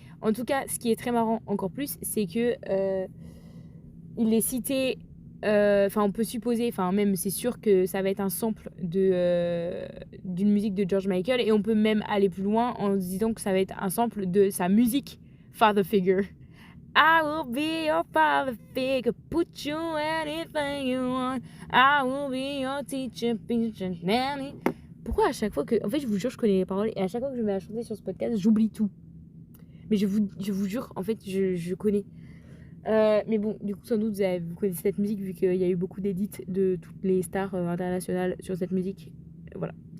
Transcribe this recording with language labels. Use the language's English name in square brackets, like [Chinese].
[French] En tout cas, ce qui est très marrant encore plus, c'est que il est cité. On peut supposer, même c'est sûr que ça va être un sample d'une musique de George Michael, et on peut même aller plus loin en se disant que ça va être un sample de sa musique Father Figure. [English] I will be your father figure, put you anything you want. I will be your teacher, nanny. [French] Pourquoi à chaque fois que... En fait, je vous jure, je connais les paroles et à chaque fois que je me mets à chanter sur ce podcast, j'oublie tout. Mais je vous jure, en fait, je connais. Mais bon, du coup, sans doute, vous connaissez cette musique vu qu'il y a eu beaucoup d'édits de toutes les stars internationales sur cette musique. Voilà.